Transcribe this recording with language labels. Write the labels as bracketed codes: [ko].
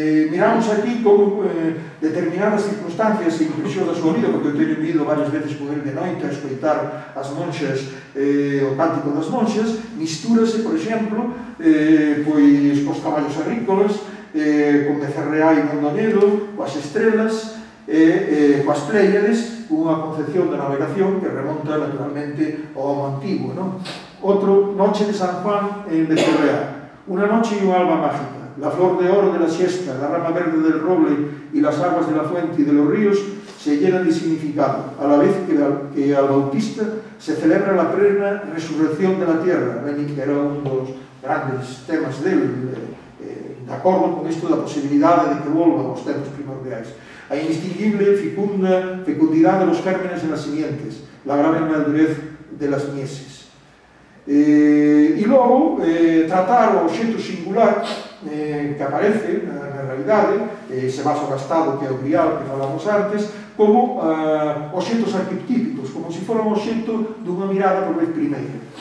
[gl] Miramos aquí como determinadas circunstancias e impresión da súa vida, porque eu teño ido varias veces con ele de noite a escoitar as monxas, o cántico das monxas, mistúrase, por exemplo, pois cos caballos agrícolas, con Becerreá e Mondoñedo, coas estrelas, coas pléyades, unha concepción de navegación que remonta naturalmente ao homo antigo, non? Outro, Noche de San Juan en Becerreá, unha noche e unha alba mágica. [es] La flor de oro de la siesta, la rama verde del roble y las aguas de la fuente y de los ríos se llenan de significado, a la vez que al Bautista se celebra la plena resurrección de la tierra, que era [gl] un dos grandes temas del, de acordo con isto da posibilidade de que volvan os tempos primordiais. [es] A indistinguible fecundidad de los gérmenes en las simientes, la grave madurez de las mieses. [gl] E logo, tratar o obxecto singular que aparece na realidade, ese vaso gastado que é o grial que falamos antes, como obxectos arquetípicos, como se fora un obxecto dunha mirada por vez primeira.